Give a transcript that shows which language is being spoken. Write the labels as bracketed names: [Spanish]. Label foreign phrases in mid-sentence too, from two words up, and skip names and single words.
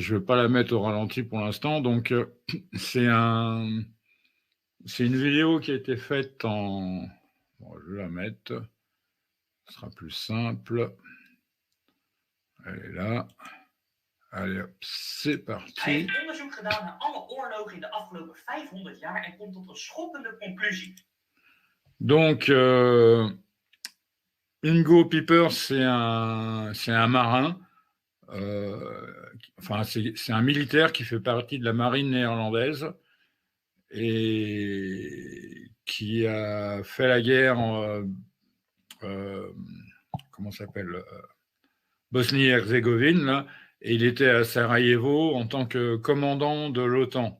[French] Je ne vais pas la mettre au ralenti pour l'instant. Donc, c'est une vidéo qui a été faite en... Bon, je vais la mettre. Ce sera plus simple. Elle est là. Allez, hop, c'est parti. [Dutch] Hij heeft onderzoek gedaan naar alle oorlogen in de afgelopen 500 jaar en komt tot een schokkende conclusie. [French] Donc, Ingo Pieper, c'est un marin. Enfin, c'est un militaire qui fait partie de la marine néerlandaise et qui a fait la guerre comment ça s'appelle, Bosnie-Herzégovine, là, et il était à Sarajevo en tant que commandant de l'OTAN.